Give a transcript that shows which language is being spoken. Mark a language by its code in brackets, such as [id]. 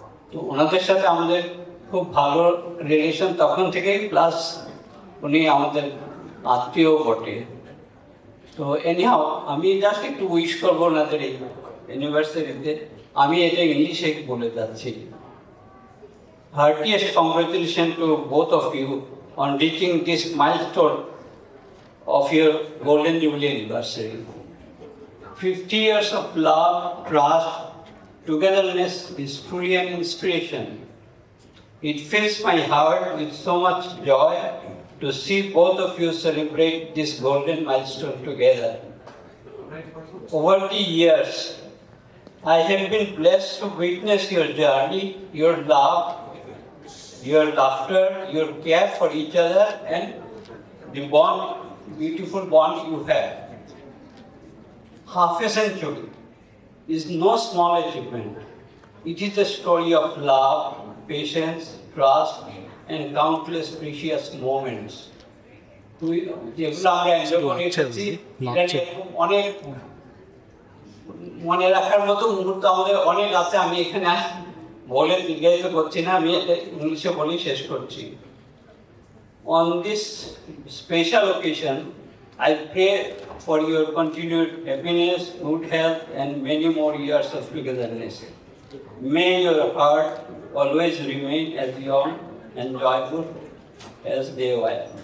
[bn] তো ওনাদের সাথে আমাদের খুব ভালো রিলেশন তখন থেকেই, প্লাস উনি আমাদের আত্মীয় বটে। তো এনিহাও আমি জাস্ট একটু উইশ করবো ওনাদের এই ইউনিভার্সিটিতে, [en] আমি এটা ইংলিশে বলে যাচ্ছি। Heartiest congratulations to both of you on reaching this milestone of your Golden Jubilee anniversary. 50 years of love, trust, togetherness is truly an inspiration. It fills my heart with so much joy to see both of you celebrate this golden milestone together. Over the years, I have been blessed to witness your journey, your love, your laughter, your care for each other, and the bond, beautiful bond you have. Half a century is no small achievement. It is a story of love, patience, trust, and countless precious moments. [bn] যেগুলো আমরা enjoy করে এসেছি, অনেক মনে রাখার মতো মুহূর্ত আমাদের অনেক আছে। আমি এখানে বলে দীর্ঘায়িত করছি না, আমি এটা ইংলিশে বলেই শেষ করছি। [en] On this special occasion, I pray for your continued happiness, good health, and many more years of togetherness. May your heart always remain as young and joyful as they were.